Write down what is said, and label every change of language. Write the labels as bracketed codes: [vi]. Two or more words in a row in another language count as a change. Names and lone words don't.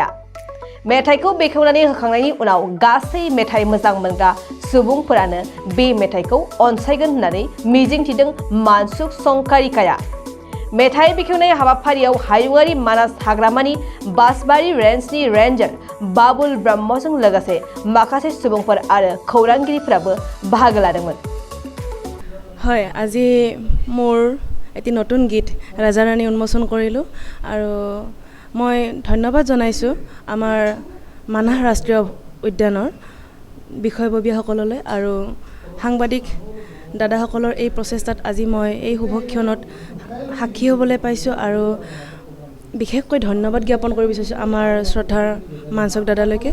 [brx] मेथाइखौ बेखेवनानै होखांनायनि उनाव गासै मेथाइ मोजां मोनग्रा सुबुंफोरानो बे मेथाइखौ अनसायगोन होननानै मिजिंथिदों मानसुक सनकारिकाया। मेथाइ बेखेवनाय हाबाफारियाव हायुङारि मानास हाग्रामानि बासबारि रेन्जनि रेन्जार बाबुल ब्रह्मजों लोगोसे माखासे सुबुंफोर आरो खौरांगिरिफोराबो बाहागो लादोंमोन। [as] হয়, আজি মোৰ এটি নতুন গীত ৰাজা ৰাণী উন্মোচন কৰিলোঁ আৰু মই ধন্যবাদ জনাইছোঁ আমাৰ মানাহ ৰাষ্ট্ৰীয় উদ্যানৰ বিষয়ববীয়াসকললৈ আৰু সাংবাদিক দাদাসকলৰ এই প্ৰচেষ্টাত আজি মই এই শুভক্ষণত সাক্ষী হ'বলৈ পাইছোঁ আৰু বিশেষকৈ ধন্যবাদ জ্ঞাপন কৰিব বিচাৰিছোঁ আমাৰ শ্ৰদ্ধাৰ মানসক দাদালৈকে।